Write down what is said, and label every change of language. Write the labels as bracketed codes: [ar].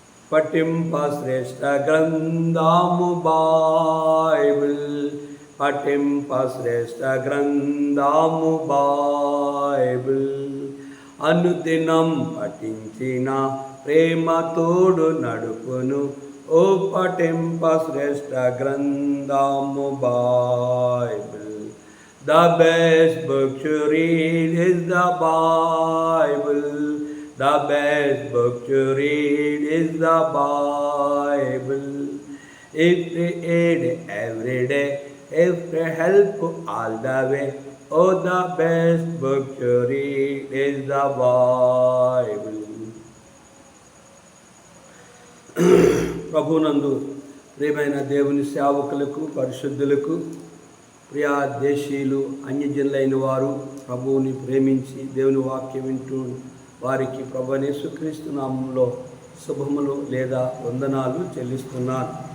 [te] పఠింప శ్రేష్ఠ గ్రంథము బైబిల్ పఠింప శ్రేష్ఠ గ్రంథము బైబిల్ అనుదినం పఠించిన ప్రేమ తోడు నడుపును ఓ పఠింప శ్రేష్ఠ గ్రంథము Bible. [en] The best book to read is the Bible. The best book to read is the Bible. If we read every day, if we help all the way, oh, the best book to read is the Bible. [te] ప్రభునందు ప్రియమైన దేవుని సేవకులకు పరిశుద్ధులకు ప్రియా దేశీయులు అన్యజనులైన వారు ప్రభువుని ప్రేమించి దేవుని వాక్యం వింటూ వారికి ప్రభువైన యేసుక్రీస్తు నామములో శుభములు లేదా వందనాలు చెల్లిస్తున్నాను.